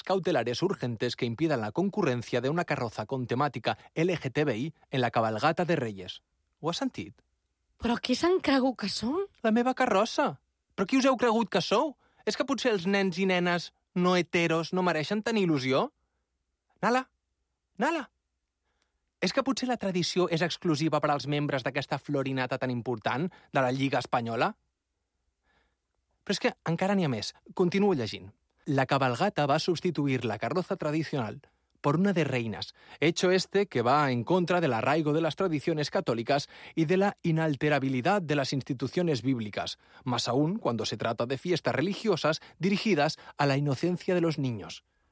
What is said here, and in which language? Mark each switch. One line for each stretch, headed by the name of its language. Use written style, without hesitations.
Spanish: cautelares urgentes que impidan la concurrencia de una carroza con temática LGTBI en la cabalgata de Reyes.
Catalan: ¿Ho has sentit? Però què s'han cregut que són? La meva carrossa. Però qui us heu cregut que sou? És que potser els nens i nenes no heteros no mereixen tenir il·lusió? Nala, Nala. És que potser la tradició és exclusiva per als membres d'aquesta florinata tan important de la Lliga Espanyola? Però és que encara n'hi ha més. Continuo llegint.
Spanish: La cabalgata va substituir la carroza tradicional por una de reinas, hecho este que va en contra del arraigo de las tradiciones católicas y de la inalterabilidad de las instituciones bíblicas, más aún cuando se trata de fiestas religiosas dirigidas a la inocencia de los niños.